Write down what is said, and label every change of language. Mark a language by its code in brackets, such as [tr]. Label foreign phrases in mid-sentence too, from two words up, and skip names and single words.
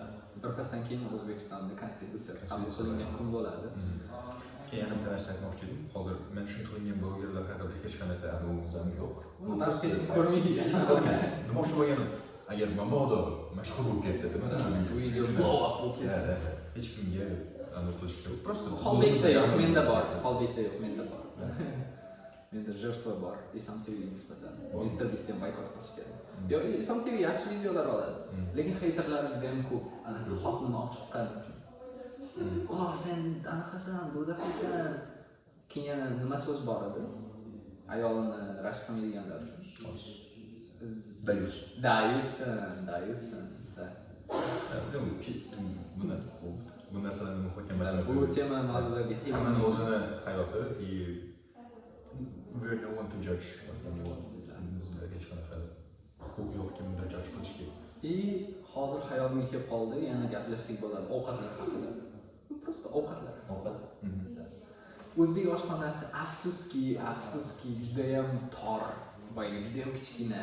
[uz] Bir pasdan keyin O'zbekistonda konstitutsiyasi qabul qilingan kun bo'ladi. Keyin bitta narsa aytmoqchi edim. Hozir men shunday qilingan blogerlar haqida hech qanaqa analizim ham yo'q. Uni hech kim ko'rmaydi. Demoqchi bo'lganim, agar mabodo mashhur bo'lib ketsa, bu video [en] blow up [uz] bo'lib ketsa, hech kimga aniq qilish yo'q. Prosta Xolbekda yo'q, menda bor. Xolbekda yo'q, menda bor. Menda jертва bor. Isom TV'ga nisbatan. Mr. Beast ham boykot qilish kerak. Yo'q, Isom TV yaxshi videolar oladi. Lekin haterlari juda ham ko'p. Ana xotinni olib chiqqani uchun. Sen anaqasan, do'zaxsan. Keyin yana nima so'z bor edi? Ayolni rashk qilmaydiganlar uchun. Dayus. Bu narsalarni muhokamalar. Bu tema mavzularga hammaning o'zini hayoti [en] we are no one to judge. [uz] Hech qanaqa huquq yo'q kimdir judge qilishga. Hozir hayolimga kelib qoldi, yana gaplashsak bo'ladi ovqatlar haqida. Prosta ovqatlar. O'zbek oshxonasi afsuski juda ham tor, boyagi juda ham kichkina.